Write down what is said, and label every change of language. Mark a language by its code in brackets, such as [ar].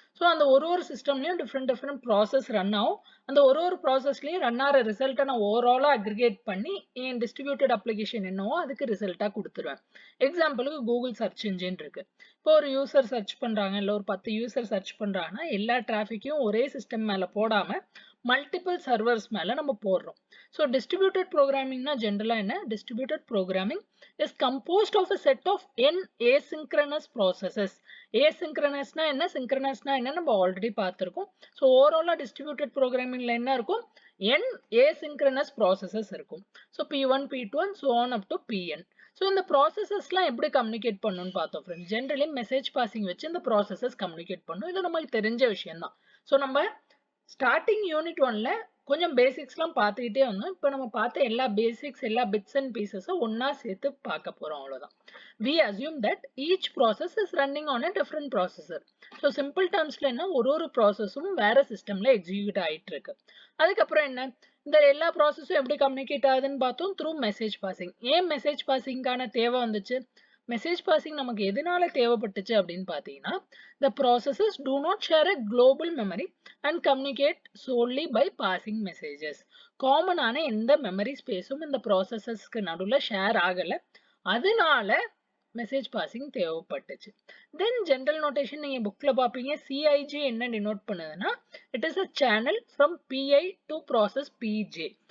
[ta] So அந்த ஒரு சிஸ்டம்லயும் different process run ஆகும். அந்த ஒரு ப்ராசஸ்லயும் ரன் ஆகிற ரிசல்ட்டை நான் ஓவராலா அக்ரிகேட் பண்ணி என் டிஸ்ட்ரிபியூட்டட் அப்ளிகேஷன் என்னவோ அதுக்கு ரிசல்ட்டா கொடுத்துருவேன். எக்ஸாம்பிளுக்கு கூகுள் சர்ச் இன்ஜின் இருக்கு. இப்போ ஒரு யூசர் சர்ச் பண்றாங்க, இல்லை ஒரு 10 யூசர் சர்ச் பண்றாங்கன்னா எல்லா டிராஃபிக்கையும் ஒரே சிஸ்டம் மேல போடாம மல்டிபிள் சர்வர்ஸ் மேல நம்ம போடுறோம். ஸோ டிஸ்ட்ரிபியூட்டட் ப்ரோக்ராமிங்னா ஜென்ரலா என்ன, distributed programming [en] is composed of a set of n asynchronous processes. [ta] Asynchronousனா என்ன, synchronousனா என்ன நம்ம ஆல்ரெடி பார்த்திருக்கோம். ஸோ ஓவராலா டிஸ்ட்ரிபியூட்டட் ப்ரோக்ராமிங்ல என்ன இருக்கும், n asynchronous processes இருக்கும். So p1 p2 [en] and so on up to pn. [ta] So இந்த ப்ராசஸஸ்லாம் எப்படி கம்யூனிகேட் பண்ணணும்னு பார்த்தோம் ஃப்ரெண்ட்ஸ். ஜென்ரலி மெசேஜ் பாசிங் வச்சு இந்த ப்ராசஸஸ் கம்யூனிகேட் பண்ணும். இது நமக்கு தெரிஞ்ச விஷயம் தான். ஸோ நம்ம ஸ்டார்டிங் யூனிட் 1ல கொஞ்சம் பேசிக்ஸ்லாம் பார்த்துக்கிட்டே வந்தோம். இப்போ நம்ம பார்த்த எல்லா பேசிக்ஸ், எல்லா பிட்ஸ் அண்ட் பீசஸும் ஒன்னா சேர்த்து பார்க்க போறோம், அவ்வளவுதான். [en] We assume that each process is running on a different processor. [ta] So simple டேர்ம்ஸ்ல என்ன, ஒரு ப்ராசஸும் வேற சிஸ்டம்ல எக்ஸிக்யூட் ஆயிட்டு இருக்கு. அதுக்கப்புறம் என்ன, இந்த எல்லா ப்ராசஸும் எப்படி கம்யூனிகேட் ஆகுதுன்னு பார்த்தோம், த்ரூ மெசேஜ் பாசிங். ஏன் மெசேஜ் பாசிங்கான தேவை வந்துச்சு, மெசேஜ் பாசிங் நமக்கு எதனால தேவைப்பட்டுச்சு அப்படின்னு பார்த்தீங்கன்னா, [en] the processes do not share a global memory and communicate solely by passing messages. [ta] காமனான எந்த மெமரி ஸ்பேஸும் இந்த ப்ராசஸஸ்க்கு நடுவில் ஷேர் ஆகலை, அதனால மெசேஜ் பாசிங் தேவைப்பட்டுச்சு. தென் ஜென்ரல் நோட்டேஷன் நீங்க புக்ல பார்ப்பீங்க, சிஐஜி என்ன டினோட் பண்ணுதுன்னா, [en] It is a channel from PI to process PJ.